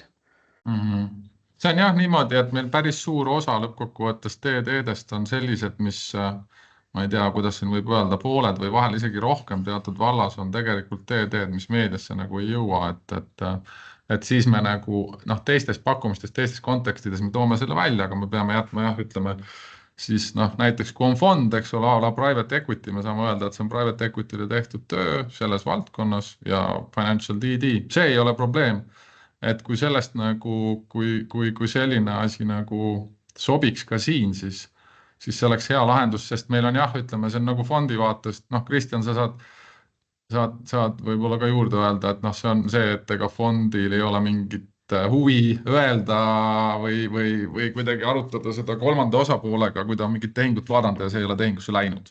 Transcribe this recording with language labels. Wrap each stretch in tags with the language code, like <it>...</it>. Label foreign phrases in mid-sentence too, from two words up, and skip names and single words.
<et>See on jah niimoodi, et meil päris suur osa lõppkokkuvõttes TD-dest on sellised, mis, ma ei tea, kuidas siin võib öelda, pooled või vahel isegi rohkem teatud vallas on tegelikult TD-d, mis meediasse nagu ei jõua, et siis me nagu teistes pakkumistes, teistes kontekstides me toome selle välja, aga me peame jätma jah, ütleme, siis näiteks kui on fond, eks ole,</et> <en>a la private equity,</en> <et>me saame öelda, et see on</et> <en>private equity'le</en> <et>tehtud töö selles valdkonnas ja</et> <en>financial DD.</en> <et>See ei ole probleem, et kui sellest nagu, kui selline asi nagu sobiks ka siin, siis see oleks hea lahendus, sest meil on jah, ütleme, see on nagu fondi vaatest, Kristjan, sa saad võib-olla ka juurde öelda, et see on see, et ega fondil ei ole mingit huvi öelda või kuidagi arutada seda kolmanda osapoolega, kui ta on mingit tehingut vaadanud ja see ei ole tehingusse läinud.</et>